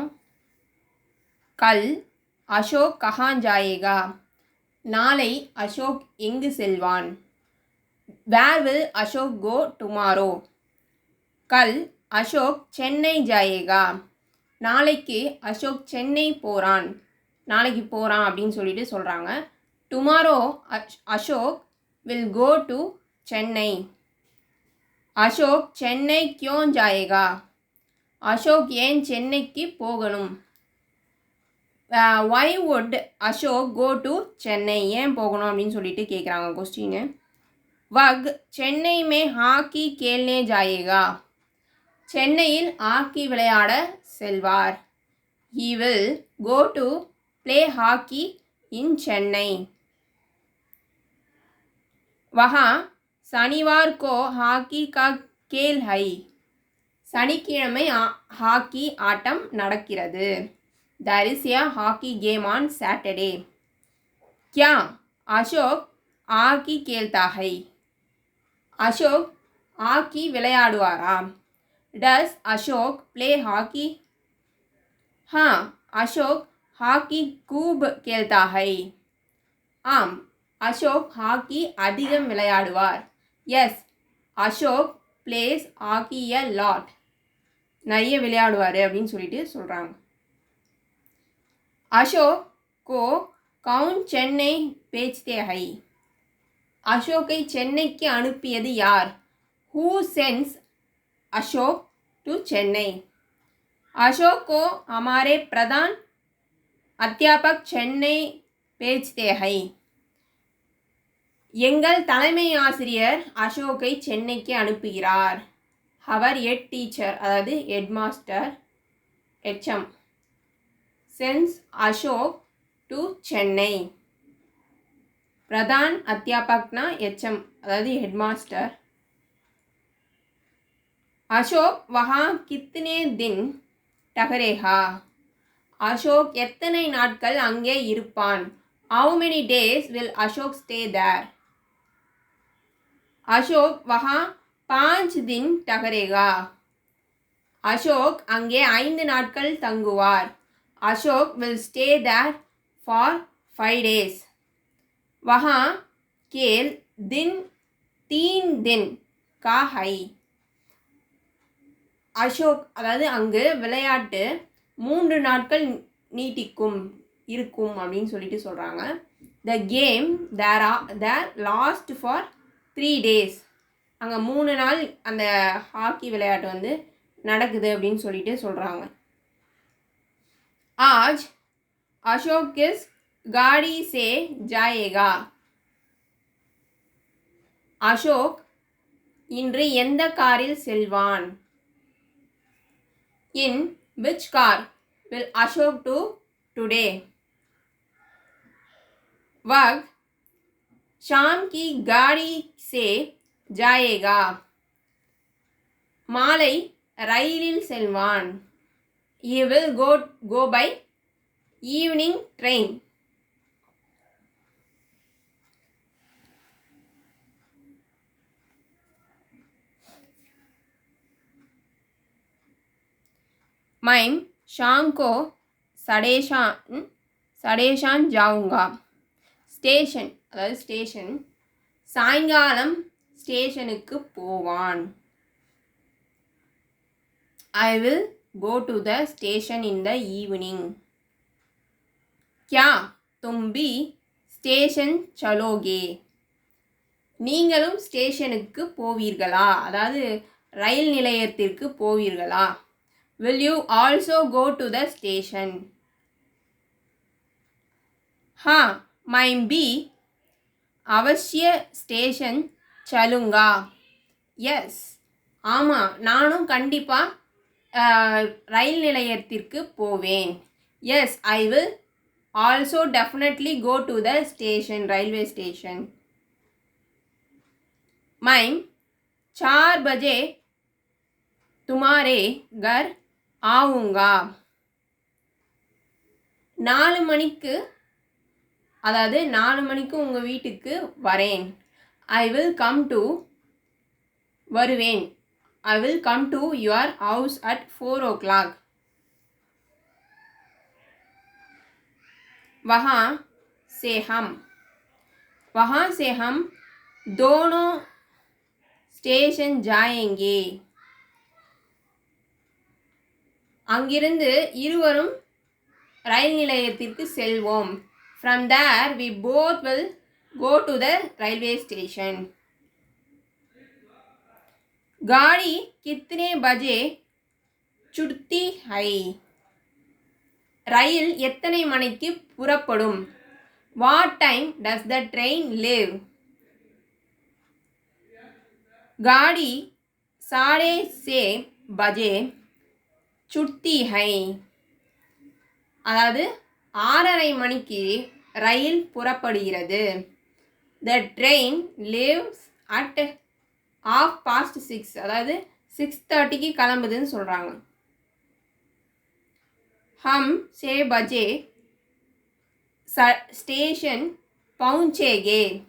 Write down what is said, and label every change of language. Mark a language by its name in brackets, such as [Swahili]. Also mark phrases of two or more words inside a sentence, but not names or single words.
[Hindi] कल अशोक कहाँ जाएगा, [Tamil] நாளை அசோக் எங்கு செல்வான். [English] Where will Ashok go tomorrow. [Hindi] कल अशोक चेन्नई जाएगा, [Tamil] நாளைக்கு அசோக் சென்னை போகிறான், நாளைக்கு போகிறான் அப்படின்னு சொல்லிட்டு சொல்கிறாங்க. [English] Tomorrow Ashok will go to Chennai. [Hindi] அசோக் சென்னை क्यों जाएगा, [Tamil] அசோக் ஏன் சென்னைக்கு போகணும். [English] why would அசோக் go to சென்னை, [Tamil] ஏன் போகணும் அப்படின்னு சொல்லிட்டு கேட்குறாங்க கொஸ்டின்னு. [Hindi] वह चेन्नई में हॉकी खेलने जाएगा, [Tamil] சென்னையில் ஹாக்கி விளையாட செல்வார். [English] he will go to play hockey in சென்னை. [Hindi] वहाँ शनिवार को ஹாக்கி का खेल है, [Tamil] சனிக்கிழமை ஹாக்கி ஆட்டம் நடக்கிறது. [English] there is a hockey game on Saturday. [Hindi] क्या அசோக் ஹாக்கி खेलता है, [Tamil] அசோக் ஹாக்கி விளையாடுவாரா. [English] does அசோக் play hockey, [Hindi] हाँ அசோக் ஹாக்கி खूब खेलता है, [Tamil] ஆம் அசோக் ஹாக்கி அதிகம் விளையாடுவார். [English] Yes Ashok plays hockey a lot, [Tamil] நிறைய விளையாடுவார் அப்படின்னு சொல்லிட்டு சொல்கிறாங்க. [Hindi] अशोक को कौन चेन्नई भेजते हैं, [Tamil] அசோக்கை சென்னைக்கு அனுப்பியது யார். [English] Who sends Ashok to Chennai. [Hindi] अशोक को हमारे प्रधान अध्यापक चेन्नई भेजते हैं, [Tamil] எங்கள் தலைமை ஆசிரியர் அசோக்கை சென்னைக்கு அனுப்புகிறார். அவர் [English] head teacher, [Tamil] அதாவது [English] head master, [Tamil] ஹெச்எம். [English] sends Ashok to Chennai. [Hindi] प्रधान अध्यापक [Tamil] ஹெச்எம், அதாவது [English] head master. [Hindi] अशोक वहाँ कितने दिन ठहरेगा, [Tamil] அசோக் எத்தனை நாட்கள் அங்கே இருப்பான். [English] How many days will Ashok stay there? [Hindi] अशोक वहाँ 5 दिन ठहरेगा, [Tamil] அசோக் அங்கே 5 நாட்கள் தங்குவார். [English] அசோக் will stay there for 5 days. [Hindi] वहाँ खेल दिन 3 दिन का है, [Tamil] அசோக் அதாவது அங்கு விளையாட்டு 3 நாட்கள் நீட்டிக்கும் இருக்கும் அப்படின்னு சொல்லிட்டு சொல்கிறாங்க. [English] The game there lasts for 3 days, [Tamil] அங்கே 3 நாள் அந்த ஹாக்கி விளையாட்டு வந்து நடக்குது அப்படின்னு சொல்லிட்டு சொல்கிறாங்க. [Hindi] आज अशोक किस गाड़ी से जाएगा, [Tamil] அசோக் இன்று எந்த காரில் செல்வான். [English] In which car will Ashok to today. [Hindi] वह शाम की गाड़ी से जाएगा, [Tamil] மாலை ரயிலில் செல்வான். [English] he will go by evening train. [Hindi] मैं शाम को सडेशान जाऊंगा, [Tamil] ஸ்டேஷன் அதாவது ஸ்டேஷன், சாயங்காலம் ஸ்டேஷனுக்கு போவான். [English] I will go to the station in the evening. [Hindi] क्या तुम भी स्टेशन चलोगे, [Tamil] நீங்களும் ஸ்டேஷனுக்கு போவீர்களா, அதாவது ரயில் நிலையத்திற்கு போவீர்களா. [English] Will you also go to the station. [Hindi] हाँ मैं भी अवश्य स्टेशन चलूँगा. [Tamil] எஸ் ஆமாம் நானும் கண்டிப்பாக ரயில் நிலையத்திற்கு போவேன். [English] Yes I will also definitely go to the station, railway station. [Hindi] मैं 4 बजे तुम्हारे घर आऊँगा, [Tamil] 4 மணிக்கு அதாவது 4 மணிக்கு உங்கள் வீட்டுக்கு வரேன். [English] I will come to [Tamil] வருவேன். [English] I will come to your house at 4 o'clock. [Hindi] वहाँ से हम दोनों स्टेशन जाएंगे. [Tamil] அங்கிருந்து இருவரும் ரயில் நிலையத்திற்கு செல்வோம். [English] From there we both will go to the railway station. [Hindi] गाड़ी कितने बजे छूटती है? [Tamil] ரயில் எத்தனை மணிக்கு புறப்படும்? [English] What time does the train leave? [Hindi] गाड़ी 6:30 बजे छूटती है. [Tamil] அதாவது 6:30 மணிக்கு ரயில் புறப்படுகிறது. [English] The train leaves at 6:30, [Tamil] அதாவது 6:30க்கு கிளம்புதுன்னு சொல்கிறாங்க. [Hindi] हम 6 बजे स्टेशन पहुँचेंगे.